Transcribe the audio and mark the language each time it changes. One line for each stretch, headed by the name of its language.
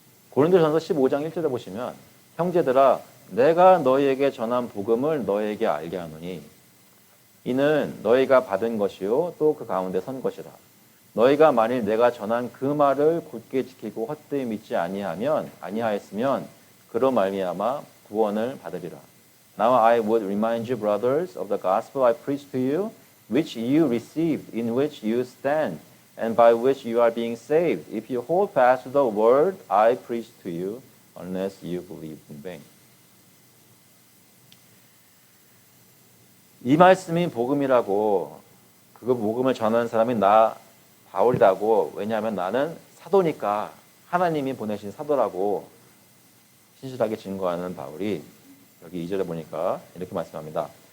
Korean: 고린도전서 15장 1절에 보시면 형제들아 내가 너희에게 전한 복음을 너희에게 알게 하노니 이는 너희가 받은 것이요 또 그 가운데 선 것이라. 너희가 만일 내가 전한 그 말을 굳게 지키고 헛되이 믿지 아니하였으면 그로 말미암아 구원을 받으리라.
English: Now I would remind you, brothers, of the gospel I preached to you, which you received, in which you stand, and by which you are being saved, if you hold fast to the word I preached to you, unless you believe in vain.
Korean: 이 말씀이 복음이라고 그 복음을 전하는 사람이 나 바울이라고 왜냐하면 나는 사도니까 하나님이 보내신 사도라고 신실하게 증거하는 바울이 여기 2절에 보니까 이렇게 말씀합니다.